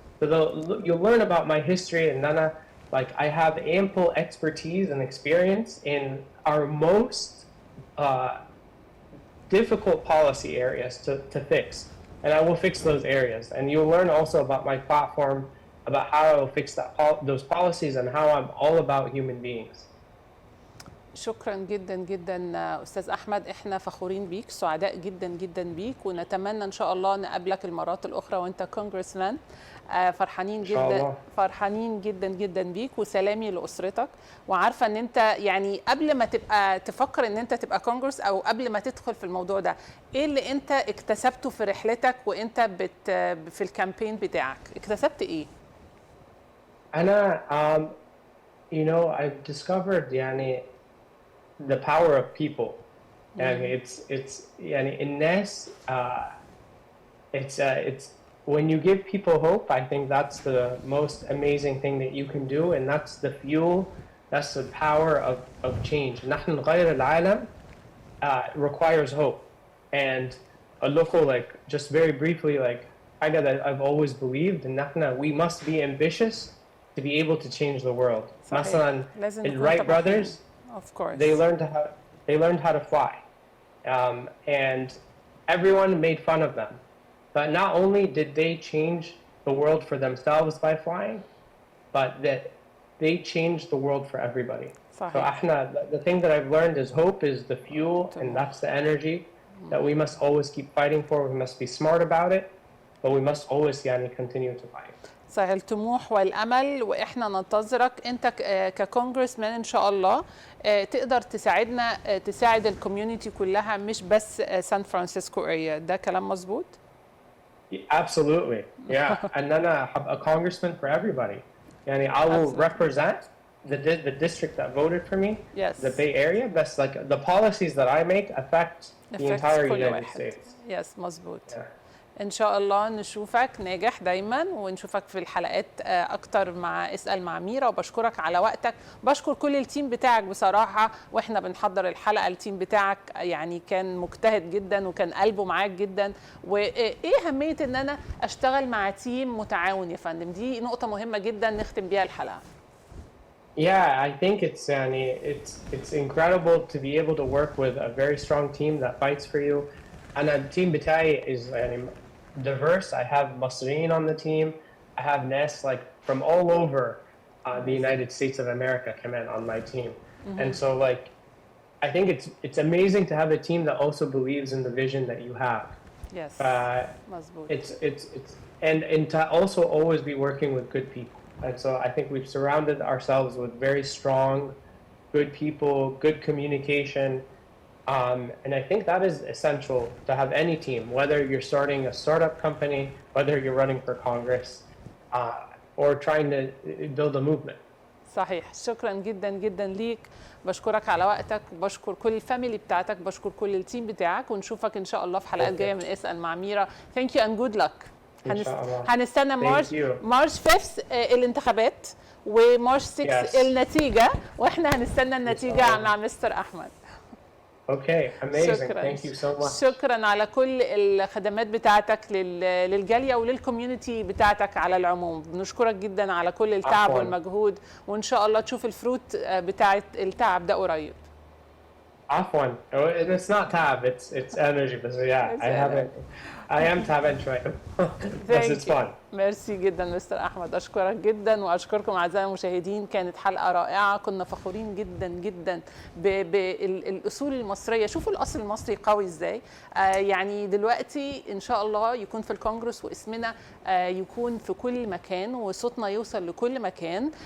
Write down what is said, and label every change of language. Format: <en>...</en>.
<en>So you'll learn about my history, and then I have ample expertise and experience in our most difficult policy areas to fix, and I will fix those areas. And you'll learn also about my platform, about how I will fix those policies and how I'm all about human beings.</en> <ar>شكرا جدا جدا استاذ احمد، احنا فخورين بيك، سعداء جدا جدا بيك، ونتمنى ان شاء الله نقابلك المرات الاخرى وانت كونجرسمان. فرحانين جدا فرحانين جدا جدا بيك، وسلامي لاسرتك. وعارفه ان انت يعني قبل ما تبقى تفكر ان انت تبقى كونجرس او قبل ما تدخل في الموضوع ده، ايه اللي انت اكتسبته في رحلتك وانت في الكامبين بتاعك؟ اكتسبت ايه؟</ar> <en>انا I've discovered يعني the power of people. يعني it's</en> <ar>يعني الناس</ar> <en>it's when you give people hope, I think that's the most amazing thing that you can do, and that's the fuel, that's the power of change.</en> <ar>نحن نغير العالم</ar> <en>requires hope. And like just very briefly, like حاجة that I've always believed, and we must be ambitious to be able to change the world. مثلا the Wright brothers, of course, they learned how to fly, and everyone made fun of them. But not only did they change the world for themselves by flying, but that they changed the world for everybody.</en> <ar>صحيح.</ar> <en>So the thing that I've learned is hope is the fuel, and that's the energy that we must always keep fighting for. We must be smart about it, but we must always continue to fight.</en> <ar>صحيح، الطموح والامل، واحنا ننتظرك انت ككونجرسمان ان شاء الله تقدر تساعدنا، تساعد الكوميونتي كلها، مش بس سان فرانسيسكو اريا. ده كلام مظبوط؟</ar> <en>Absolutely, yeah. And then a congressman for everybody. يعني I will represent the district that voted for me, yes, the Bay Area. But like the policies that I make affect the entire United States. Yes, مظبوط. Yeah.</en> <ar>ان شاء الله نشوفك ناجح دايما، ونشوفك في الحلقات اكتر مع اسأل مع ميرا. وبشكرك على وقتك، بشكر كل التيم بتاعك بصراحة. واحنا بنحضر الحلقة التيم بتاعك يعني كان مجتهد جدا وكان قلبه معاك جدا. وايه اهمية ان انا اشتغل مع تيم متعاون يا فندم؟ دي نقطة مهمة جدا نختم بيها الحلقة.</ar> <en>Yeah, I think it's incredible to be able to work with a very strong team that fights for you. And the team بتاعي is diverse. I have Masriin on the team. I have Nas from all over the United States of America كمان on my team. And so I think it's amazing to have a team that also believes in the vision that you have. Yes. It's and to also always be working with good people. And so I think we've surrounded ourselves with very strong, good people, good communication. And I think that is essential to have any team, whether you're starting a startup company, whether you're running for Congress, or trying to build a movement.</en> <ar>صحيح. شكرا جدا جدا ليك، بشكرك على وقتك، بشكر كل الفاميلي بتاعتك، بشكر كل التيم بتاعك، ونشوفك ان شاء الله في حلقات جايه من اسأل مع ميرا.</ar> <en>Thank you and good luck.</en> <ar>هنستنى مارش 5 الانتخابات، ومارش 6 النتيجة، واحنا هنستنى النتيجة مع مستر أحمد.</ar> <en>Okay, amazing.</en> <ar>شكرا.</ar> <en>Thank you so much.</en> <ar>شكرا على كل الخدمات بتاعتك للجاليه وللكوميونتي بتاعتك على العموم. بنشكرك جدا على كل التعب والمجهود، وان شاء الله تشوف الفروت بتاعت التعب ده قريب. عفوا.</ar> <en>It's not تعب, it's energy. But yeah, I am تعبان شوية. But it's fun.</en> <ar>ميرسي جدا مستر احمد، اشكرك جدا واشكركم اعزائي المشاهدين. كانت حلقه رائعه، كنا فخورين جدا جدا بالاصول المصريه. شوفوا الاصل المصري قوي ازاي. يعني دلوقتي ان شاء الله يكون في الكونجرس واسمنا يكون في كل مكان وصوتنا يوصل لكل مكان.</ar>